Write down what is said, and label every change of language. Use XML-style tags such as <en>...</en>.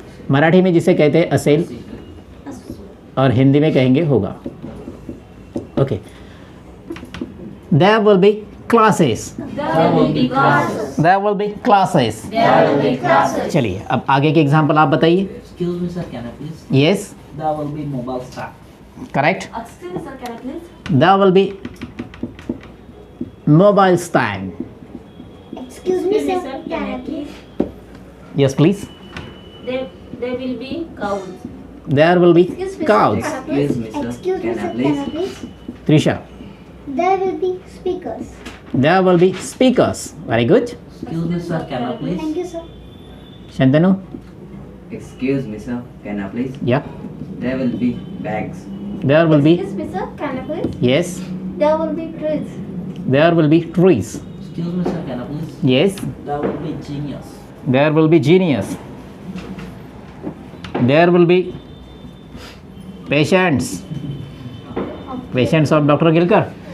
<hi>मराठी में जिसे कहते हैं असेल और हिंदी में कहेंगे होगा।</hi> <en>Okay, there will be classes, There will be classes. There will be classes. There will be classes.</en> <hi>चलिए अब आगे के एग्जाम्पल आप बताइए।</hi> <en>Excuse me, sir, can I please? Yes, There will be mobile staff. Correct. Excuse me, sir, can I please? There will be mobile stand. Excuse me, sir. Can I please? Yes please. There will be cows. There will be Excuse me, cows. sir. Excuse me, sir. Excuse me, Can I sir. please? Can I please? Trisha, There will be speakers. There will be speakers. Very good. Excuse me, sir, can I please? Thank you, sir. Shantanu, Excuse me, sir. Can I please? Yeah, There will be bags. There will be, Excuse me, sir. Can I please? Yes, There will be trees. There will be trees. Excuse me, sir, can I please? Yes, There will be genius. There will be genius. There will be patients, patients of doctor Gilkar.</en>